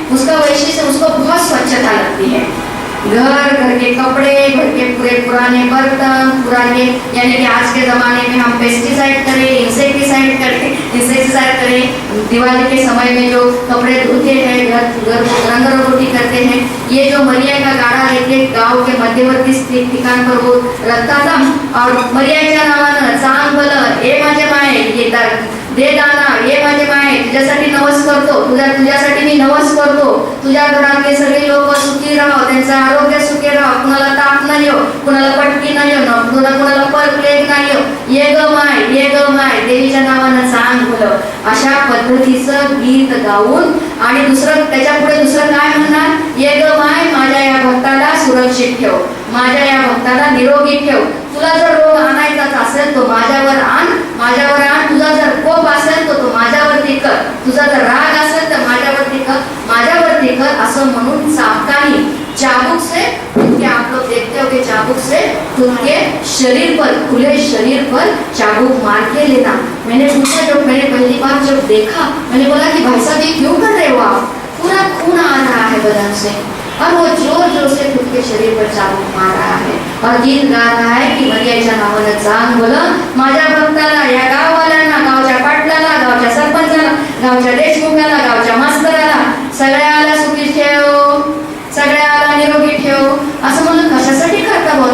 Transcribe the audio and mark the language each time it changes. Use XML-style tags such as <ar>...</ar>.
<hi>उसका वैशिष्ट्य, उसको बहुत स्वच्छता लगती है। घर के कपड़े, घर के पूरे पुराने बर्तन, पुराने, यानी कि आज के जमाने में हम पेस्टिसाइड करें, इंसेक्टिसाइड करें, दिवाली के समय में जो कपड़े धोते हैं, घर रंग रोगोटी करते हैं, ये जो मरिया का गाड़ा लेके गांव के मध्यवर्ती ठिकाण पर वो रखता था।</hi> <mr>और मरियाच्या नावानं चांग भलं, ए माझे माय, ये दे दाना, ये माझे माय, तुझ्यासाठी नवस करतो, तुझ्यासाठी मी नवस करतो, तुझ्या घरातले सगळे लोक सुखी राहो, त्यांचं आरोग्य सुखी राहो, कुणाला ताप नाही हो, कुणाला पटकी नाही हो, कुणाला प्लेग नाही हो, ये ग माय, देवीच्या नावानं सांग भलं, अशा पद्धतीचं गीत गाऊन, आणि त्याच्या पुढे दुसरं काय म्हणणार? ये ग माय, माझ्या या भक्ताला सुरक्षित ठेव, माझ्या या भक्ताला निरोगी ठेव, तुला जर रोग आणायचाच असेल तो माझ्यावर आण, तुझा जर कोप असेल तो माझ्यावरती कर, तुझा जर राग असेल तर माझ्यावरती कर, असं म्हणून चाबकानी</mr> <hi>चाबुक से उनके, आप लोग देखते हो कि चाबुक से उनके शरीर पर, खुले शरीर पर चाबुक मार के लेना। मैंने पूछा, जब मैंने पहली बार जब देखा, मैंने बोला कि भाई साहब ये क्यों कर रहे हो आप? पूरा खून आ रहा है बदन से, और वो जोर से खुद के शरीर पर चाबुक मार रहा है और गीत गा रहा है कि</hi> <mr>मरियाच्या नावानं चांग भलं, माझ्या भक्ताला, या गाववाल्यांना, गावच्या पाटलाला, गावच्या सरपंचाला, गावच्या देशमुखाला, गावच्या मास्तराला, सगळ्याला सुखी ठेव, सगळ्याला निरोगी ठेव, असं म्हणून कशासाठी करता भाऊ?</mr>